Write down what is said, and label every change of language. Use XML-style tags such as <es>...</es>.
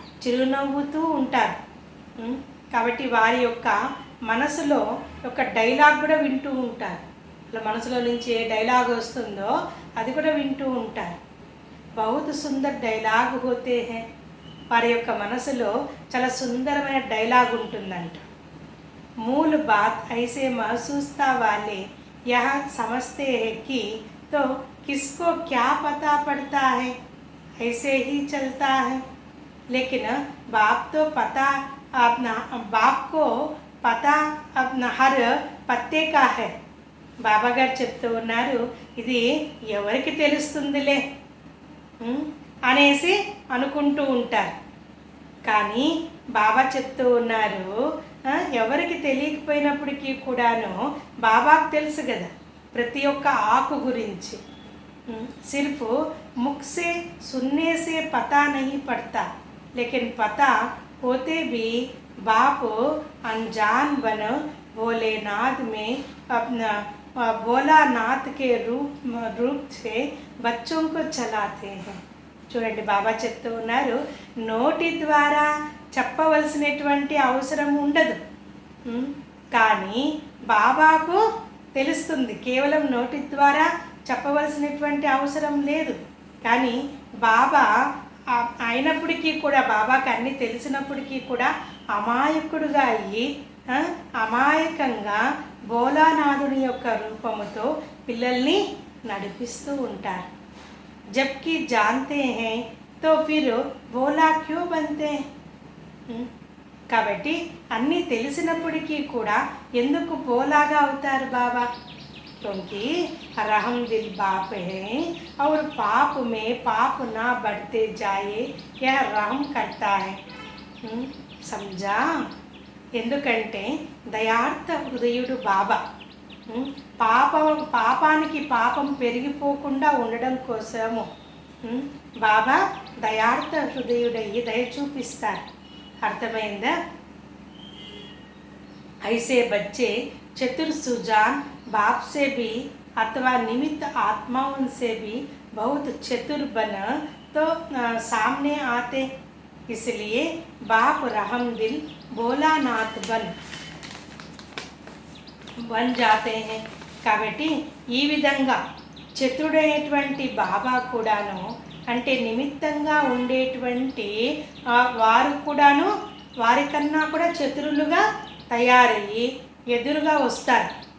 <te>చిరునవ్వుతూ ఉంటారు. కాబట్టి వారి యొక్క మనసులో ఒక డైలాగ్ కూడా వింటూ ఉంటారు. వాళ్ళ మనసులో నుంచి ఏ డైలాగ్ వస్తుందో అది కూడా వింటూ ఉంటారు.</te> <hi>బహుత్ సుందర్ డైలాగ్ హోతే హై.</hi> <te>వారి యొక్క మనసులో చాలా సుందరమైన డైలాగ్ ఉంటుందంట.</te> <hi>मूल बात ऐसे महसूसता वाले यह समझते हैं कि तो किसको क्या पता पड़ता है, ऐसे ही चलता है. लेकिन बाप तो पता अपना, बाप को पता अपना हर पत्ते का है.</hi> <te>బాబా గారు చెప్తూ ఉన్నారు, ఇది ఎవరికి తెలుస్తుందిలే అనేసి అనుకుంటూ ఉంటారు. కానీ బాబా చెప్తూ ఉన్నారు, ఎవరికి తెలియకపోయినప్పటికీ కూడాను బాబాకు తెలుసు కదా ప్రతి ఒక్క ఆకు గురించి.</te> <hi>సిర్ఫ్ ముఖ్ సే సున్నే సే పతా నహీ పడతా, లేకిన్ పతా होते भी बाप अनजान बन भोलेनाथ में अपना भोलानाथ के रूप से बच्चों को चलाते हैं.</hi> <te>చూడండి, బాబా చెప్తూ ఉన్నారు, నోటి ద్వారా చెప్పవలసినటువంటి అవసరం ఉండదు, కానీ బాబాకు తెలుస్తుంది. కేవలం నోటి ద్వారా చెప్పవలసినటువంటి అవసరం లేదు. కానీ బాబా అయినప్పటికీ కూడా, బాబాకి అన్నీ తెలిసినప్పటికీ కూడా అమాయకుడుగా అయ్యి అమాయకంగా భోలానాథుని యొక్క రూపముతో పిల్లల్ని నడిపిస్తూ ఉంటారు.</te> <hi>जबकि जानते हैं तो फिर भोला क्यों बनते हैं.</hi> <te>కాబట్టి అన్నీ తెలిసినప్పటికీ కూడా ఎందుకు భోలాగా అవుతారు బాబా?</te> <hi>क्योंकि रहम दिल बाप है और पाप में पाप ना बढ़ते जाए यह रहम करता है. समझा?</hi> <te>ఎందుకంటే దయార్థ హృదయుడు బాబా. పాపానికి పాపం పెరిగిపోకుండా ఉండడం కోసము బాబా దయార్థ హృదయుడయ్యి దయ చూపిస్తారు. అర్థమైందా?</te> <hi>ఐసే బచ్చే చతుర్ సుజాన్ बाप से भी अथवा निमित्त आत्माओं से भी बहुत चतुर बन तो सामने आते. इसलिए बाप रहम दिल भोलानाथ बन जाते हैं.</hi> <te>కాబట్టి ఈ విధంగా చతురుడైనటువంటి బాబా కూడాను, అంటే నిమిత్తంగా ఉండేటువంటి వారు కూడాను వారికన్నా కూడా చతురులుగా తయారయ్యి ఎదురుగా వస్తారు.</te>